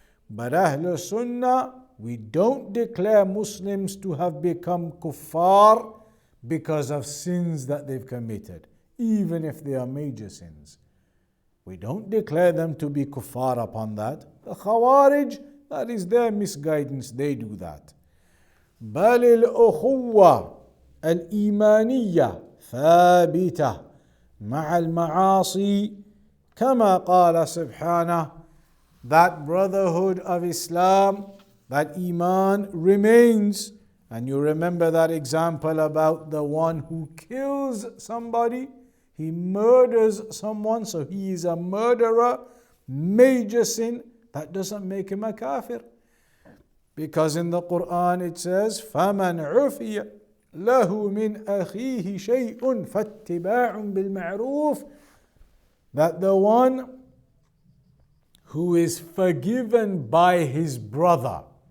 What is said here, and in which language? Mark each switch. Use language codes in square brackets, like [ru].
[en] But Ahlul Sunnah, we don't declare Muslims to have become kuffar because of sins that they've committed, even if they are major sins. We don't declare them to be kuffar upon that. The Khawarij, that is their misguidance, they do that. [ar] بل الأخوة الإيمانية ثابتة مع المعاصي كما قال سبحانه, [en] that brotherhood of Islam, that Iman remains. And you remember that example about the one who kills somebody, he murders someone, so he is a murderer, major sin, that doesn't make him a kafir. Because in the Quran it says, [ar] فَمَنْ عُفِيَ لَهُ مِنْ أَخِيهِ شَيْءٌ فَاتِّبَاعٌ بِالْمَعْرُوفِ, [en] that the one who is forgiven by his brother.